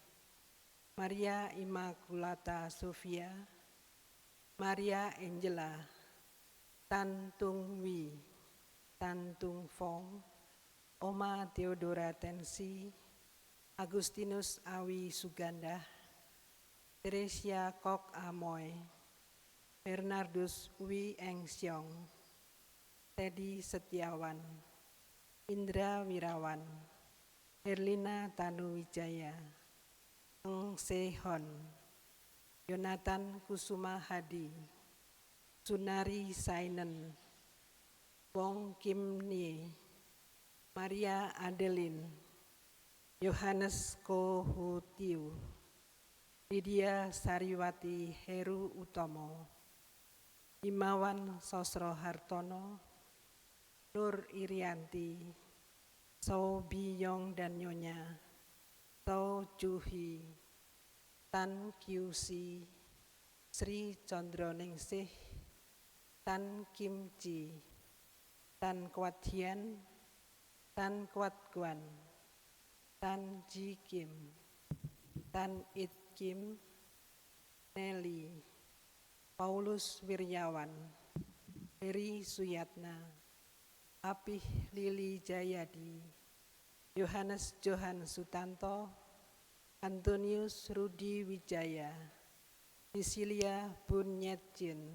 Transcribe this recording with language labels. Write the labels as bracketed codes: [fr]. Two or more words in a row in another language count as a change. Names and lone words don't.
[id] Maria Immaculata Sofia, Maria Angela, Tan Tung Wi, Tan Tung Fong, Oma Theodora Tensi, Agustinus Awi Suganda, Teresia Kok Amoy, Bernardus Wi Eng Siong, Teddy Setiawan, Indra Wirawan, Herlina Tanuwijaya, Eng Sehon, Yonatan Kusuma Hadi, Sunari Sainen, Wong Kim Nie, Maria Adeline, Yohanes Ko Hutiu, Lydia Sariwati Heru Utomo, Imawan Sosro Hartono, Nur Irianti, So Biyong dan Nyonya, So Juhi, Tan QC, Sri Condroningsih, Tan Kimchi, Tan Kwathian, Tan Kwat Guan, Tan Ji Kim, Tan It Kim, Nelly, Paulus Wiryawan, Heri Suyatna, Apih Lili Jayadi, Yohanes Johan Sutanto, Antonius Rudi Wijaya, Cecilia Bunyetjin,